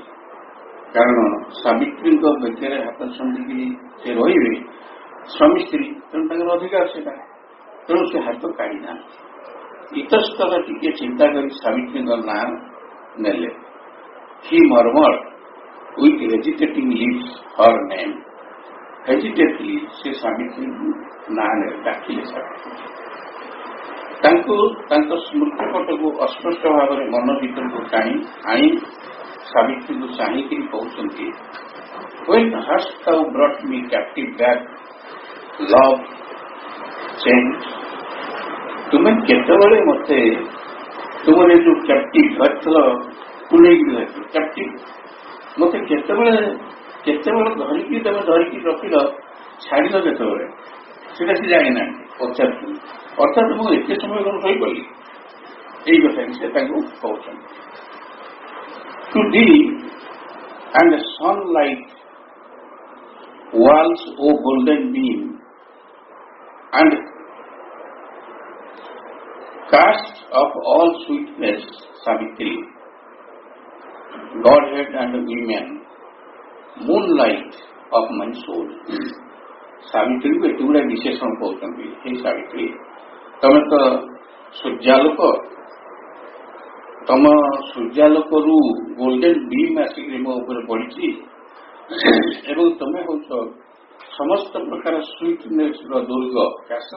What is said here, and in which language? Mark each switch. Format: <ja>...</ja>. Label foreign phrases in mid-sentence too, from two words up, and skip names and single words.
<or>କାରଣ ସାବିତ୍ରୀଙ୍କ ବେକରେ ହାତ ଛନ୍ଦିକି ସେ ରହିବେ ସ୍ୱାମୀ ସ୍ତ୍ରୀ, ତେଣୁ ତାଙ୍କର ଅଧିକାର ସେଟା। ତେଣୁ ସେ ହାତ କାଢ଼ିନାହାନ୍ତି। ଇତସ୍ତର ଟିକେ ଚିନ୍ତା କରି ସାବିତ୍ରୀଙ୍କ ନାଁ ନେଲେ।</or> <en>he murmur with hesitating lips her name.</en> <or>Hesitantly ସେ ସାବିତ୍ରୀଙ୍କୁ ନାଁ ଡାକିଲେ। ସାବିତ୍ରୀ ତାଙ୍କୁ ତାଙ୍କ ସ୍ମୃତି ପଟକୁ ଅସ୍ପଷ୍ଟ ଭାବରେ ମନ ଭିତରକୁ ଆଣି ସାବିତ୍ରୀଙ୍କୁ ଚାହିଁକିରି କହୁଛନ୍ତି,</or> <en>when hast thou brought me captive back, love change?</en> <or>ତୁମେ କେତେବେଳେ ମତେ ତୁମର ଯୋଉ କ୍ୟାପ୍ଟିଭ ଧରିଥିଲ, କୁଲେଇକି ଧରିଥିଲ, କ୍ୟାପ୍ଟିଭ ମତେ କେତେବେଳେ ଧରିକି ରଖିଲ, ଛାଡ଼ିଲ କେତେବେଳେ, ସେଟା ସେ ଜାଣିନାହାନ୍ତି, ପଚାରୁଛନ୍ତି। ଅର୍ଥାତ୍ ମୁଁ ଏତେ ସମୟ କଣ ଶୋଇପଡ଼ିଲି, ଏଇ କଥା ସେ ତାଙ୍କୁ କହୁଛନ୍ତି।</or> <en>ଟୁ thee and sunlight walls o golden beam and cast of all sweetness, Savitri, Godhead and women, moonlight of my soul.</en> <or>ସାବିତ୍ରୀ କୁ ଏତେ ଗୁଡା ବିଶେଷଣ କହୁଛନ୍ତି। ହେ ସାବିତ୍ରୀ, ତମେ ତ ସୂର୍ଯ୍ୟାଲୋକ, ତମ ସୂର୍ଯ୍ୟାଲୋକରୁ</or> <en>golden beam</en> <or>ଆସିକି ମୋ ଉପରେ ପଡିଛି, ଏବଂ ତମେ ହଉଛ ସମସ୍ତ ପ୍ରକାର ସୁଇଟନେସ୍ ର ଦୁର୍ଗ, କ୍ୟାସଲ।</or>